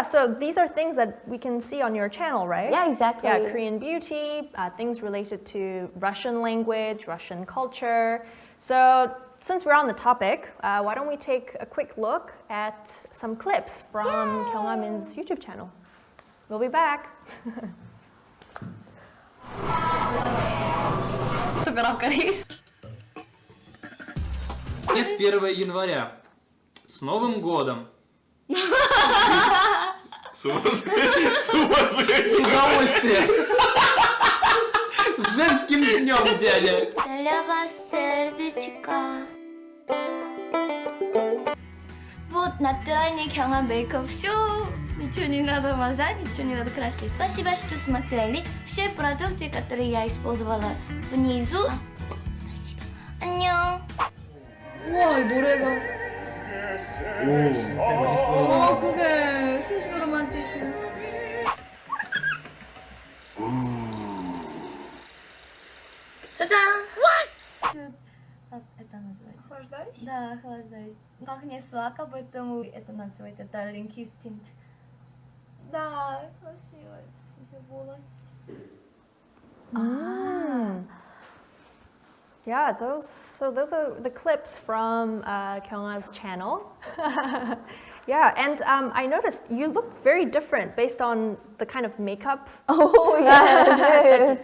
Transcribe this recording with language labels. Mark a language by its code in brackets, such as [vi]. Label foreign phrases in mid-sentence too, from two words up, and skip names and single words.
[en] So these are things that we can see on your channel, right? Yeah, exactly. Yeah, Korean beauty, things related to Russian language, Russian culture. So since we're on the topic, why don't we take a quick look at some clips from Kyungha Min's YouTube channel. We'll be back. [ru] Конец 1 января. С Новым годом! С уважением. С удовольствием! С женским днем, дядя! Для вас сердечко. Вот натуральный Kyungha [en] makeup show. [ru] Ничего не надо мазать, ничего не надо красить. Спасибо, что смотрели. Все продукты, которые я использовала внизу. Спасибо. [ko] 안녕. 우와, 이 노래가. 오, 그게 신식으로 만드시네. 짜잔! [ru] Это называется. Охлаждающий? Да, охлаждающий. Пахнет сладко, поэтому это называется Darling Kiss Tint. Да, красиво. И제 волосы. [en] Yeah, those are the clips from Kyungha's channel. Yeah, and I noticed you look very different based on the kind of makeup. Oh yes,